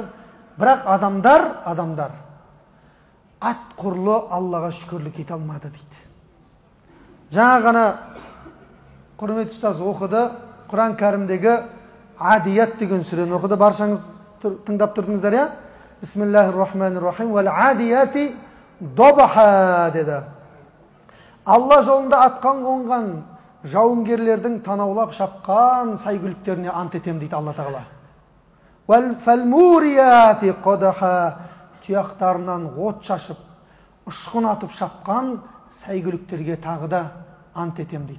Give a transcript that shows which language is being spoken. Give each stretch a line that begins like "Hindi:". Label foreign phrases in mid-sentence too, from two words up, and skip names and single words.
Kazakh: Бірақ адамдар ат құрлы Аллаға шүкірлік ете алмады дейді. Жаңа ғана құрмет ұстаз оқыды, Құран кәрімдегі Адият деген сүрені оқыды. Баршаңыз тыңдап тұрдыңыздар, я?
Arabic: بسم الله الرحمن الرحيم. والعاديات ضبحا деді.
Kazakh: Алла жолында атқан қонған жауынгерлердің танаулап шапқан сайгүліктеріне ант етем дейді Алла тағала.
Arabic: و فالموريات قدحا,
Kazakh: тұяқтарынан от шашып, ұшқын атып шапқан сайгүліктерге тағы да ант етем дейді.